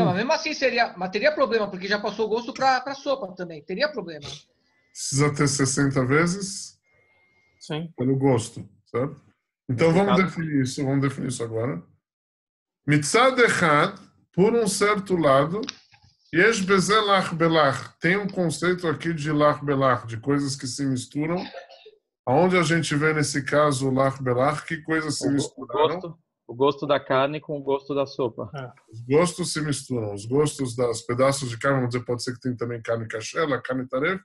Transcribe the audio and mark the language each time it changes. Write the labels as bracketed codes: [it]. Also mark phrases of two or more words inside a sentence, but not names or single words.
[pt] Não, mas mesmo assim teria problema, porque já passou o gosto para sopa também. Teria problema. Precisa ter 60 vezes? Sim. Pelo gosto, certo? Então vamos definir isso agora. [he] מצד אחד, [pt] por um certo lado, [he] יש בזה לח בלח. [pt] Tem um conceito aqui de [he] לח בלח, [pt] de coisas que se misturam. Aonde a gente vê nesse caso o [he] לח בלח, [pt] que coisas se misturaram? O gosto da carne com o gosto da sopa. Os gostos se misturam. Os gostos dos pedaços de carne, vamos dizer, pode ser que tem também carne kasher, carne taref.